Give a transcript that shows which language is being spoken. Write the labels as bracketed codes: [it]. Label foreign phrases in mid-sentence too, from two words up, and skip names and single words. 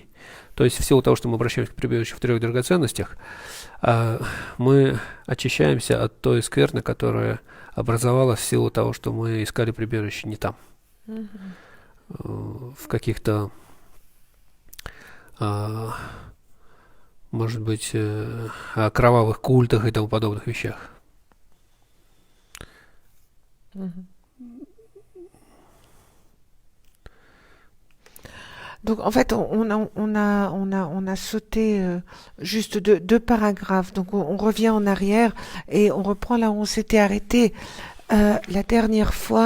[ru] То есть в силу того, что мы обращаемся к прибежищу в трех драгоценностях, мы очищаемся от той скверны, которая образовалась в силу того, что мы искали прибежище не там. В каких-то, может быть, кровавых культах и тому подобных вещах. [fr] Donc en fait, on a sauté juste deux paragraphes. Donc on revient en arrière et on reprend là où on s'était arrêté la dernière fois.